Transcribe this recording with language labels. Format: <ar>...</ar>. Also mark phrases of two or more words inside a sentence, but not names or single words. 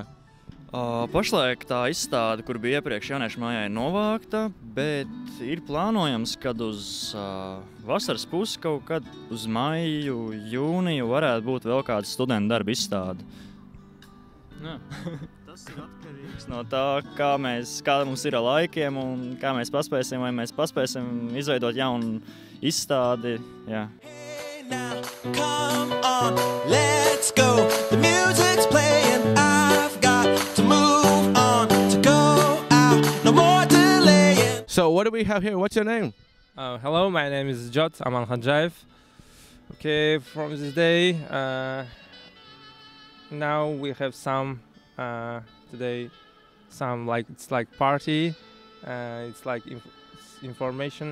<lv>Pašlaik tā izstāde, kur bija iepriekš jauniešu mājā, ir novākta, bet ir plānojams, kad uz vasaras pusi kaut kad uz maiju, jūniju varētu būt vēl kāda studentu darba izstāde. Jā. Tas ir atkarīgs no tā, kā mums ir ar laikiem un kā mēs paspēsim, vai mēs paspēsim izveidot jaunu izstādi. Jā.</lv> <en>Hey now, come on, let's go. The music's playing, I've got to move on, to go out, no more delaying. So what do we have here? What's your name? Hello, my name is Jot Aman Khanjaev. Okay, from this day, now we have some today some it's like party, it's like information.</en>